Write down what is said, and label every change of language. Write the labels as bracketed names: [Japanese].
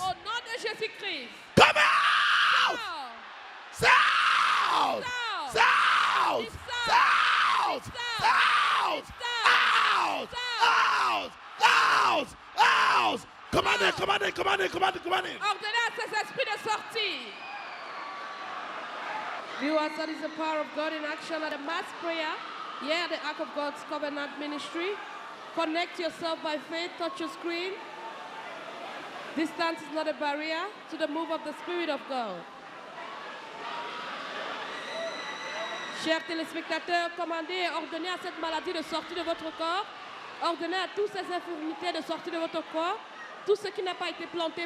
[French] Au nom de Jésus-Christ. [English] Come out! [French] Sors. [English] South! South! South! South! Out! Out! Out! Out! Command it, command it, command it, command it, command it. [French] Ordonnez à ces esprits de sortir. [English] Viewers, that is the power of God in action at a mass prayer. Yeah, the Ark of God's Covenant Ministry. Connect yourself by faith, touch your screen. Distance is not a barrier to the move of the Spirit of God. [French] Chers téléspectateurs, commandez et ordonnez à cette maladie de sortir de votre corps. Ordonnez à toutes ces infirmités de sortir de votre corps. Tout ce qui n'a pas été planté.